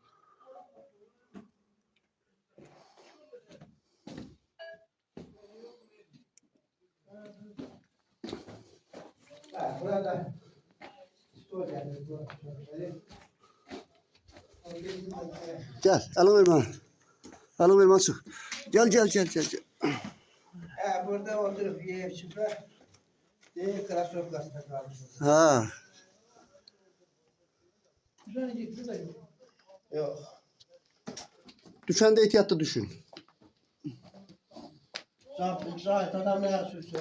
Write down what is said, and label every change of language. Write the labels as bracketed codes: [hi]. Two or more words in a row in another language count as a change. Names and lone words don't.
[az] Burada Gəl, əlin ver mənə. Əlin ver mənə çıx. Gəl. [tr] burada oturup yiyip çıkar. Değil krasovkasına kalmış. [az] Hə. [tr] Yok. [az] Düşəndə ehtiyatlı düşün. [tr] Zahit adam ne yapıyor?